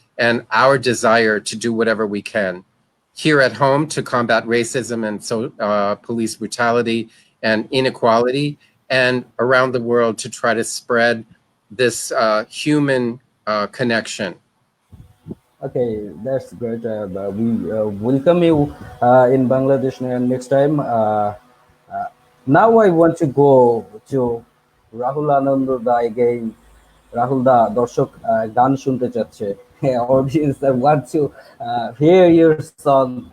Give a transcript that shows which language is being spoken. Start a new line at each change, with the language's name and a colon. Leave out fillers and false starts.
English: and our desire to do whatever we can here at home to combat racism and police brutality and inequality, and around the world to try to spread this human connection. Okay, that's great. We welcome you in Bangladesh next time. Now I want to go to Rahul Ananda da again.
Bangla: Rahul da, দর্শক গান শুনতে চাচ্ছে.
English: Audience want to hear your song.